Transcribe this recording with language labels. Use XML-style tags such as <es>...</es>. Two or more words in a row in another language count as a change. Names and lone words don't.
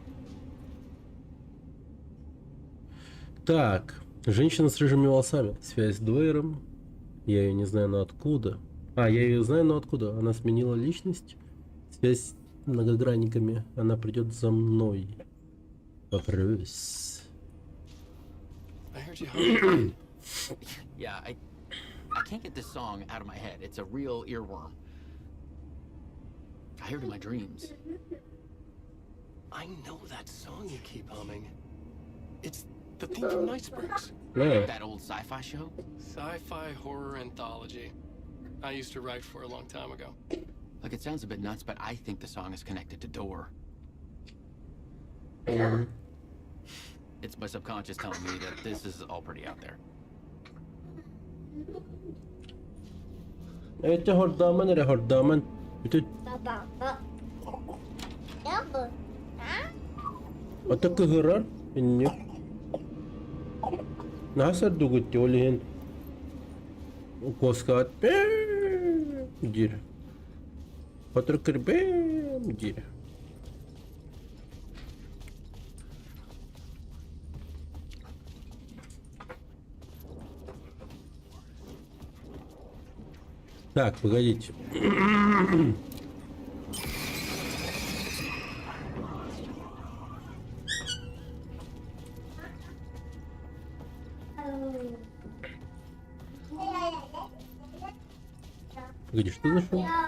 <ru>Так. Женщина с рыжими волосами. Связь с Дуэйром. Я ее не знаю, но откуда. А, я ее знаю, но откуда. Она сменила личность. Связь с многогранниками. Она придет за мной. Вопрос.</ru> <en>I heard you humming. Yeah, I can't get this song out of my head. It's a real earworm. I heard it in my dreams. I know that song you keep humming. It's the theme from Night Springs. Yeah. That old sci-fi show? Sci-fi horror anthology. I used to write for a long time ago. Look, it sounds a bit nuts, but I think the song is connected to Door. It's my subconscious telling me that this is all pretty out there.</en> <ru>Это хордамен или хордамен? Это... Это кыгырар? Инне. Насар дугутти олиген. Коскат. Дир. Патрыкыр бэм дир. Так, погодите. Погоди, что за шум?</ru>